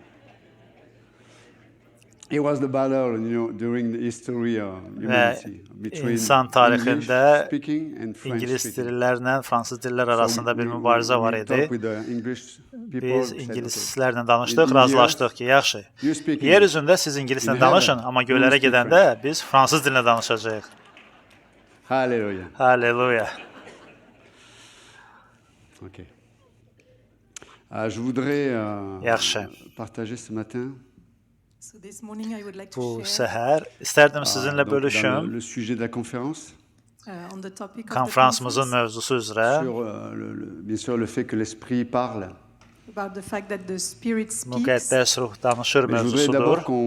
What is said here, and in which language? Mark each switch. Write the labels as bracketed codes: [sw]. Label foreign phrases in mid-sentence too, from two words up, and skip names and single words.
[az] Və insan tarixində İngilis dillərlə fransız dillər arasında bir mübarizə var idi. Biz ingilislərlə danışdıq, razılaşdıq ki, yaxşı. Yer üzündə siz ingilislə danışın, amma göylərə gedəndə biz fransız dilində danışacağıq. Halleluja. Halleluja. Okay. [fr] Je voudrais partager ce matin. [az] Bu səhər istərdim sizinlə bölüşüm. Konferansımızın mövzusu üzrə. Müqəddəs ruh danışır mövzusudur.